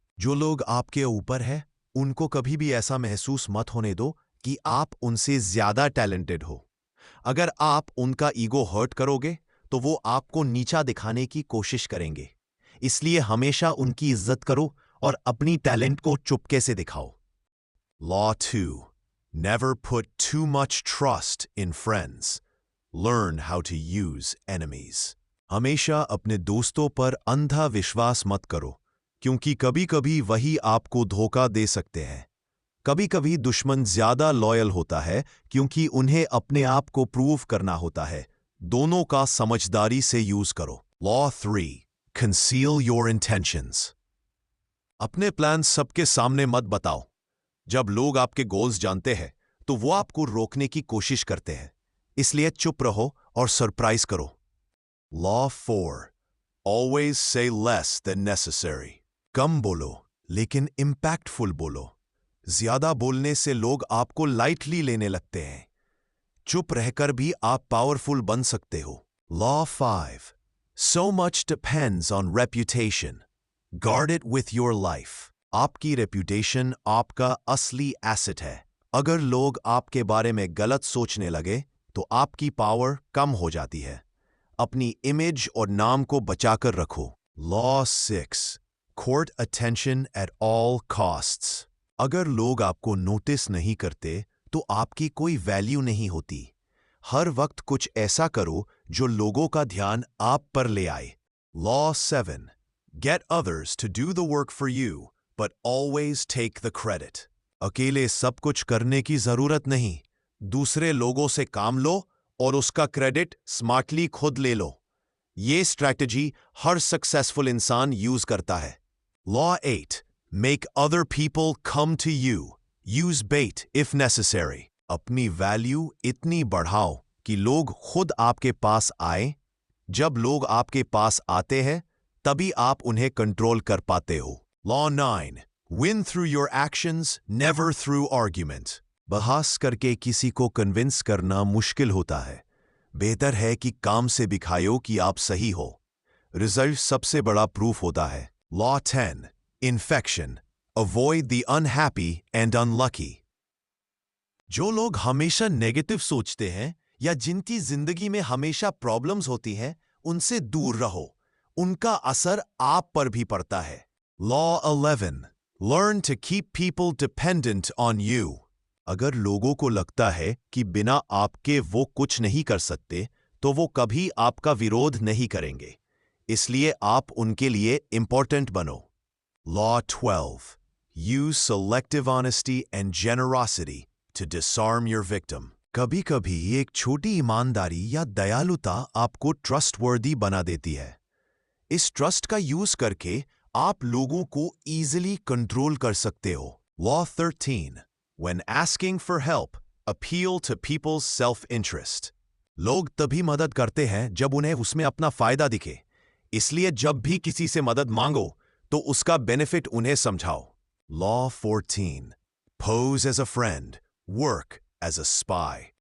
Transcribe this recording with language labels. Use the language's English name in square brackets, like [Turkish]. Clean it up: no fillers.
[Hindi] जो लोग आपके ऊपर है उनको कभी भी ऐसा महसूस मत होने दो कि आप उनसे ज्यादा टैलेंटेड हो। अगर आप उनका ईगो हर्ट करोगे तो वो आपको नीचा दिखाने की कोशिश करेंगे। इसलिए हमेशा उनकी इज्जत करो और अपनी टैलेंट को चुपके से दिखाओ। [English] Law 2, never put too much trust in friends. Learn how to use enemies. [Hindi] हमेशा अपने दोस्तों पर अंधा विश्वास मत करो, क्योंकि कभी-कभी वही आपको धोखा दे सकते हैं। कभी-कभी दुश्मन ज्यादा लॉयल होता है क्योंकि उन्हें अपने आप को प्रूव करना होता है। दोनों का समझदारी से यूज करो। [English] Law 3, conceal your intentions. [Hindi] अपने प्लान सबके सामने मत बताओ। जब लोग आपके गोल्स जानते हैं तो वो आपको रोकने की कोशिश करते हैं, इसलिए चुप रहो और सरप्राइज करो। [English] Law 4, always say less than necessary. [Hindi] कम बोलो लेकिन इम्पैक्टफुल बोलो। ज्यादा बोलने से लोग आपको लाइटली लेने लगते हैं। चुप रहकर भी आप पावरफुल बन सकते हो। [English] Law 5, so much depends on reputation. Guard it with your life. [Hindi] आपकी रेप्यूटेशन आपका असली एसेट है। अगर लोग आपके बारे में गलत सोचने लगे तो आपकी पावर कम हो जाती है। अपनी इमेज और नाम को बचाकर रखो। [English] Law 6, court attention at all costs. [Hindi] अगर लोग आपको नोटिस नहीं करते तो आपकी कोई वैल्यू नहीं होती। हर वक्त कुछ ऐसा करो जो लोगों का ध्यान आप पर ले आए। [English] Law 7, get others to do the work for you, but always take the credit. [Hindi] अकेले सब कुछ करने की जरूरत नहीं, दूसरे लोगों से काम लो और उसका क्रेडिट स्मार्टली खुद ले लो। ये स्ट्रैटेजी हर सक्सेसफुल इंसान यूज करता है। [English] Law 8, make other people come to you. Use bait if necessary. [Hindi] अपनी वैल्यू इतनी बढ़ाओ कि लोग खुद आपके पास आए। जब लोग आपके पास आते हैं तभी आप उन्हें कंट्रोल कर पाते हो। [English] Law 9, win through your actions, never through argument. [Hindi] बहस करके किसी को कन्विंस करना मुश्किल होता है। बेहतर है कि काम से दिखाओ कि आप सही हो। रिजल्ट सबसे बड़ा प्रूफ होता है। [English] Law 10, infection, avoid the unhappy and unlucky. [Hindi] जो लोग हमेशा नेगेटिव सोचते हैं या जिनकी जिंदगी में हमेशा प्रॉब्लम्स होती हैं, उनसे दूर रहो। उनका असर आप पर भी पड़ता है। [English] Law 11, learn to keep people dependent on you. [Hindi] अगर लोगों को लगता है कि बिना आपके वो कुछ नहीं कर सकते, तो वो कभी आपका विरोध नहीं करेंगे। इसलिए आप उनके लिए इंपॉर्टेंट बनो। [English] Law 12, use selective honesty and generosity to disarm your victim. [Hindi] कभी-कभी एक छोटी ईमानदारी या दयालुता आपको ट्रस्टवर्दी बना देती है। इस ट्रस्ट का यूज करके आप लोगों को इजीली कंट्रोल कर सकते हो। [English] Law 13, when asking for help, appeal to people's self-interest. [Hindi] लोग तभी मदद करते हैं जब उन्हें उसमें अपना फायदा दिखे। इसलिए जब भी किसी से मदद मांगो तो उसका बेनिफिट उन्हें समझाओ। [English] Law 14, pose as a friend, work as a spy.